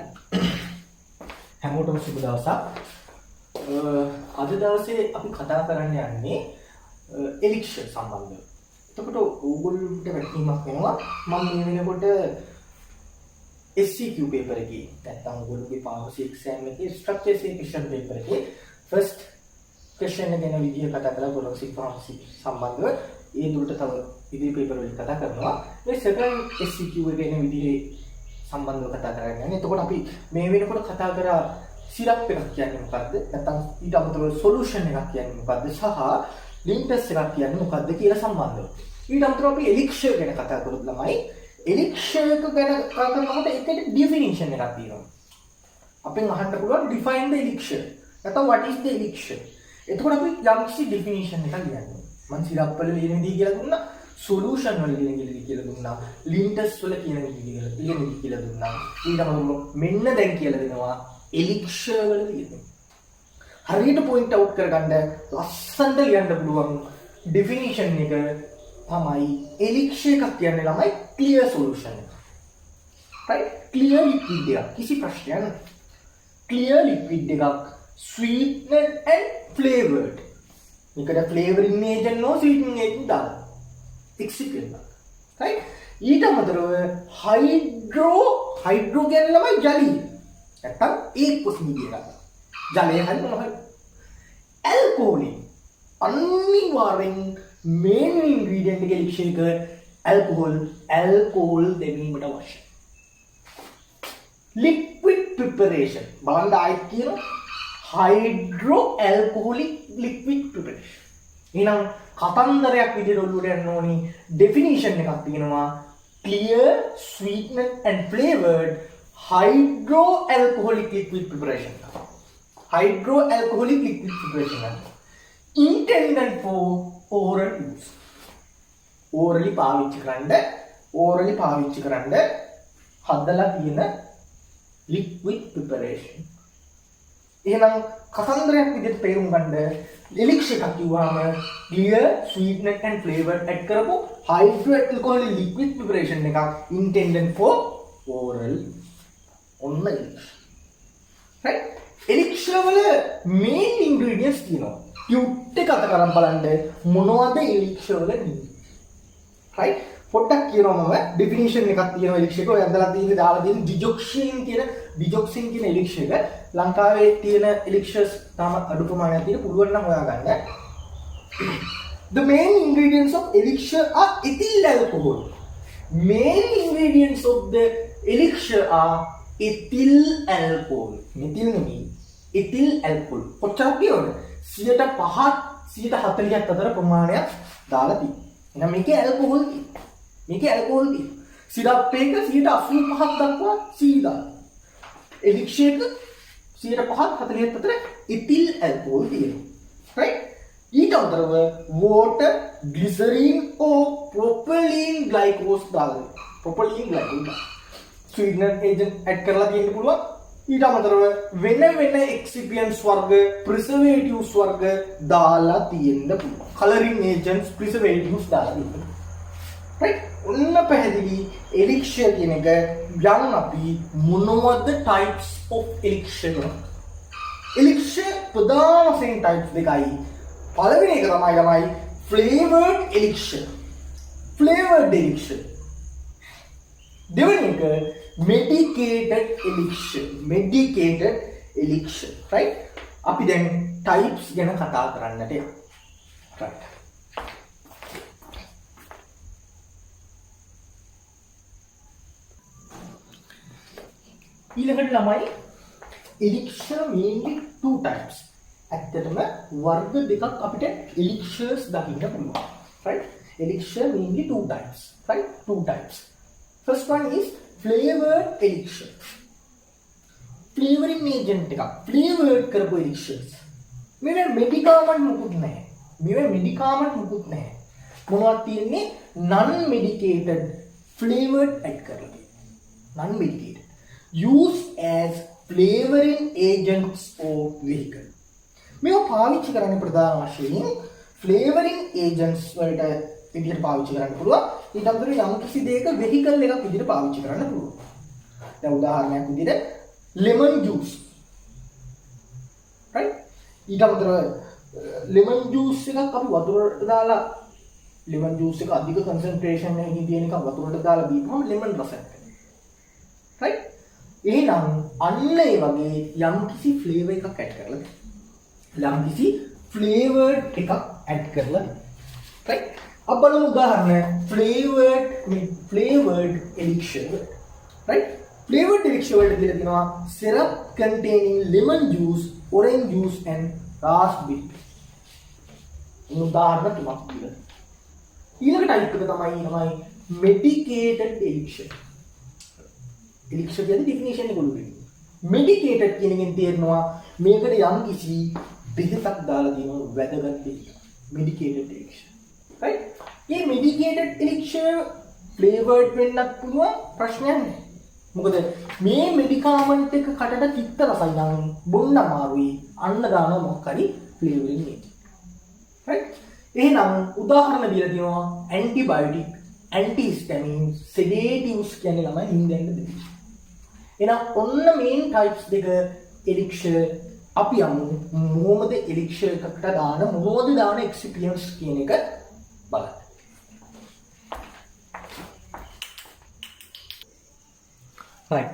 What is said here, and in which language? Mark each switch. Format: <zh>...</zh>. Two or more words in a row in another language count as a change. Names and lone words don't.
<si>හැමෝටම සුබ දවසක්. අද දවසේ අපි කතා කරන්න යන්නේ එලික්ෂර් සම්බන්ධව. එතකොට ඕගොල්ලන්ට වැටහීමක් වෙනවා මම මේ වෙනකොට</si> <en>SCQ paper</en> <si>එකේ නැත්නම් ඕගොල්ලෝගේ</si> <en>pharmacy exam</en> <si>එකේ</si> <en>structure question paper</en> <si>එකේ</si> <en>first question</en> <si>එක ගැන විදිය කතා කරලා</si> <en>forensic pharmacy</en> <si>සම්බන්ධව ඒ දුරට තව ඉදිරි paper වලින් කතා කරනවා මේ</si> <en>second SCQ</en> <si>එක ගැන විදිහේ සම්බන්ධව කතා කරගෙන යන්නේ. එතකොට අපි මේ වෙනකොට කතා කරා syrup එකක් කියන්නේ මොකද්ද? නැත්නම් ඊට අමතරව solution එකක් කියන්නේ මොකද්ද? සහ linters එකක් කියන්නේ මොකද්ද කියලා සම්බන්ධව. ඊට අමතරව අපි elixir ගැන කතා කරොත් ළමයි elixir එක ගැන කතා කරනකොට ඒකට definition එකක් තියෙනවා. අපෙන් අහන්න පුළුවන්</si> <en>define the elixir. නැත්නම් what is the elixir?</en> <si>එතකොට අපි යම්කිසි definition එකක් ලියන්නේ. මම syrup වල ලියන විදිහ කියලා දුන්නා, solution වල ලියන විදිහ කියලා දුන්නා, linters වල කියන විදිහ කියලා දුන්නා. ඊට අමතරව මෙන්න දැන් කියලා දෙනවා elixir වල ලියන්නේ. හරියට</si> <en>point out</en> <si>කරගන්න ලස්සනට ලියන්න පුළුවන් definition එක තමයි elixir එකක් කියන්නේ ළමයි</si> <en>clear solution</en> <si>එක. right?</si> <en>clear liquid</en> <si>එකක්. කිසි ප්‍රශ්නයක් නැහැ.</si> <en>clear liquid එකක් sweetened and flavored.</en> <si>මේකට</si> <en>flavoring agent no sweetening agent</en> <si>දාලා. excipient. right? ඊට අමතරව hydro කියන්නේ ළමයි ජලය. නැත්තම්</si> <en>aqueous media</en> <si>එකක්. ජලය හරි මොනවද? alcoholic. අනිවාර්යෙන්</si> <en>main ingredient</en> <si>එක elixir එක alcohol දෙවීමට අවශ්‍යයි.</si> <en>liquid preparation</en> <si>බලන්න ආයෙත් කියනවා</si> <en>hydroalcoholic liquid preparation.</en> <si>එහෙනම් කතන්දරයක් විදිහට ඔළුවට යන්න ඕනි definition එකක් තියෙනවා</si> <en>clear sweetened and flavored hydroalcoholic liquid preparation. hydroalcoholic liquid preparation intended for oral use.</en> <si>orally පාවිච්චි කරන්න හදලා තියෙන</si> <en>liquid preparation.</en> <si>එහෙනම් කතන්දරයක් විදිහට තේරුම් ගන්න</si> <en>elixir</en> <si>එකක් කිව්වම</si> <en>clear sweetened and flavored add කරපු hydroalcoholic liquid preparation එකක් intended for oral ඔන්න elixir. right? elixir වල main ingredients තියෙනවා.</en> <si>ටියුට් එක අත කරන් බලන්න මොනවද elixir වල තියෙන්නේ. right? පොඩ්ඩක් කියනවා මම definition එකක් තියෙනවා elixir එක. ඔය අදලා තියෙන්නේ දාලා තියෙන digoxin කියන elixir එක. ලංකාවේ තියෙන elixir තාම අඩු ප්‍රමාණයක් තියෙන පුළුවන් නම් හොයාගන්න.</si> <en>The main ingredients of elixir are ethyl alcohol. Main ingredients of the elixir are ethyl alcohol. Methyl නෙමෙයි. ethyl alcohol.</en> <si>කොච්චරක් කියවද? 105 140ක් අතර ප්‍රමාණයක් දාලා තියෙනවා. එහෙනම් මේකේ ඇල්කොහොල් තියෙනවා. මේකේ ඇල්කොහොල් තියෙනවා. සිරප් එක 185ක් දක්වා සීනි දාලා.</si> <en>elixir එක 105 40ක් අතර ethyl alcohol තියෙනවා. right?</en> <si>ඊට අමතරව</si> <en>water, glycerine or propylene glycose දාලා. propylene glycose. sweetener agent add</en> <si>කරලා තියෙන්න පුළුවන්. ඊට අමතරව වෙන excipients වර්ග, preservatives වර්ග දාලා තියෙන්න පුළුවන්.</si> <en>coloring agents,</en> <si>preservatives දාලා තියෙන්න. right? ඔන්න පැහැදිලි elixir කියන එක යන් අපි මොනවද</si> <en>types of elixir</en> <si>කරන්නේ. elixir ප්‍රධාන වශයෙන් types දෙකයි. පළවෙනි එක තමයි</si> <en>flavored elixir. flavored elixir.</en> <si>දෙවෙනි එක</si> <en>medicated elixir. medicated elixir. right?</en> <si>අපි දැන් types ගැන කතා කරන්නට යමු.</si> <en>right.</en> <si>ඊළඟට ළමයි</si> <en>elixir mainly two types.</en> <si>ඇත්තටම වර්ග දෙකක් අපිට elixirs දකින්න පුළුවන්.</si> <en>right? elixir mainly two types. right? two types. First one is flavored elixir. flavoring agent එකක්. flavored කරපු elixirs.</en> <si>මේවා medicament මුකුත් නැහැ. මේවා medicament මුකුත් නැහැ. මොනවද තියෙන්නේ?</si> <en>non medicated flavored add</en> <si>කරලා තියෙනවා.</si> <en>non medicated. Used as flavoring agents or vehicle.</en> <si>මේවා පාවිච්චි කරන්නේ ප්‍රධාන වශයෙන්</si> <en>flavoring agents</en> <si>වලට විදිහට පාවිච්චි කරන්න පුළුවන්. ඊට අමතරව යම් කිසි දෙයක vehicle එකක් විදිහට පාවිච්චි කරන්න පුළුවන්. දැන් උදාහරණයක් විදිහට</si> <en>lemon juice.</en> <si>right? ඊට අමතරව</si> <en>lemon juice</en> <si>එකක් අපි වතුරට දාලා</si> <en>lemon juice</en> <si>එක අධික concentration එකකින් තියෙන එක වතුරට දාලා බීපුවම lemon රසයක් එනවා. right? එහෙනම් අන්න ඒ වගේ යම් කිසි flavour එකක් add කරලා යම් කිසි flavored එකක් add කරලා right? अब බලමු උදාහරණ flavored elixir.</si> <en>right? flavored elixir</en> <si>වලට දීලා තියෙනවා</si> <en>syrup containing lemon juice, orange juice and raspberry.</en> <si>උදාහරණ තුනක් දීලා. ඊළඟ type එක තමයි</si> <en>medicated elixir.</en> <si>elixir කියන්නේ definition එක උඩින්. medicated කියන එකෙන් තේරෙනවා මේකට යම් කිසි බෙහෙතක් දාලා තියෙනවා වැදගත් දෙයක්.</si> <en>medicated elixir. right? මේ medicated elixir flavored</en> <si>වෙන්නත් පුළුවන් ප්‍රශ්නයක් නැහැ. මොකද මේ medicament එක කටට තිත්ත රසයි නම් බොන්න අමාරුයි. අන්න දාන මොකක් හරි</si> <en>flavoring agent.</en> <si>right? එහෙනම් උදාහරණ දීලා තියෙනවා</si> <en>antibiotic, antihistamines, sedatives</en> <si>කියන්නේ ළමයි හින්දෙන්ද දෙන්නේ. එහෙනම් ඔන්න</si> <en>main types</en> <si>දෙක elixir අපි යමු මොහොමද elixir එකකට දාන මොහොමද දාන excipients කියන එක බලන්න.</si> <en>right.</en>